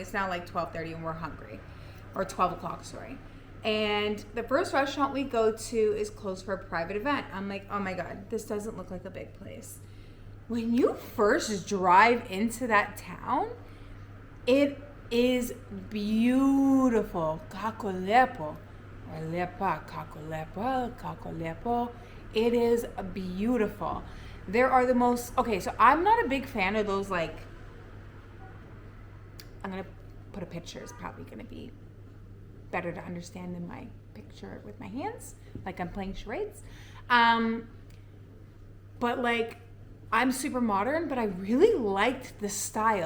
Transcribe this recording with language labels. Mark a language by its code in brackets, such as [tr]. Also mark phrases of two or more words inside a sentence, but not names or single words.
[en] It's now like 12:30 and we're hungry, or 12 o'clock, sorry. And the first restaurant we go to is closed for a private event. I'm like, oh my God, this doesn't look like a big place. When you first drive into that town, it is beautiful. [sl] Kako lepo. Lepa, kako lepa, kako lepo. [en] It is beautiful. There are the most, okay, so I'm not a big fan of those, like, I'm going to put a picture. It's probably going to be better to understand than my picture with my hands, like I'm playing charades. But like, I'm super modern, but I really liked the style.